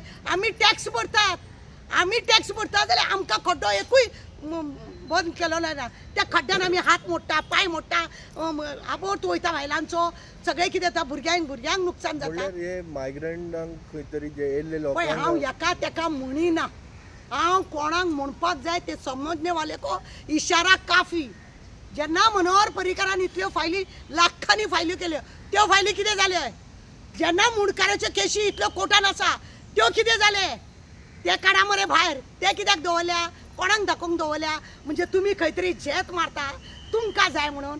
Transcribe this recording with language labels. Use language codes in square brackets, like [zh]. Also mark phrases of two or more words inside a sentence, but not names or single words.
[kok] आमी टॅक्स भरता जाल्यार आमकां खड्डो एकूय बंद केलो ना. त्या खड्ड्यान आमी हात मोडटा पांय मोडटा आबोट वयता बायलांचो सगळे कितें जाता भुरग्यांक नुकसान जाता. मायग्रंटांक खंय तरी जे येयल्ले लोक हांव एका तेका म्हणिना. हांव कोणाक म्हणपाक जाय ते [hi] समजने वाले को इशारा काफी. [kok] जेन्ना मनोहर पर्रीकारान इतल्यो फायली लाखांनी फायली केल्यो त्यो फायली कितें जाल्यो. जेन्ना मुणकाराच्यो केशी इतल्यो कोर्टान आसा त्यो कितें जाले ते काडा मरे भायर. ते कित्याक दवरल्या कोणाक दाखोवंक दवरल्या. म्हणजे तुमी खंय तरी झेत मारता तुमकां जाय म्हणून.